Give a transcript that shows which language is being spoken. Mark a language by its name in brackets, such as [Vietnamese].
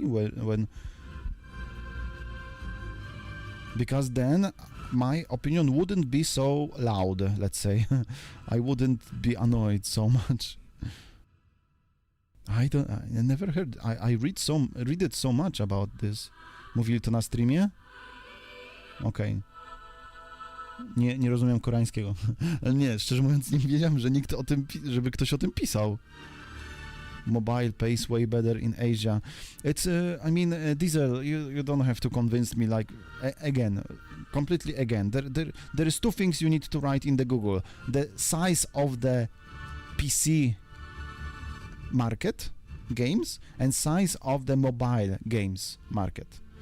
[English] When because then my opinion wouldn't be so loud, let's say. I wouldn't be annoyed so much. I never heard. I read it so much about this. [Polish] Mówili to na streamie? Okej. Nie rozumiem koreańskiego. Ale nie, szczerze mówiąc nie wiedziałem, że nikt o tym, żeby ktoś o tym pisał. [English] Mobile pays way better in Asia. It's, Diesel, you don't have to convince me, like, completely again. There is two things you need to write in the Google. The size of the PC market games and size of the mobile games market.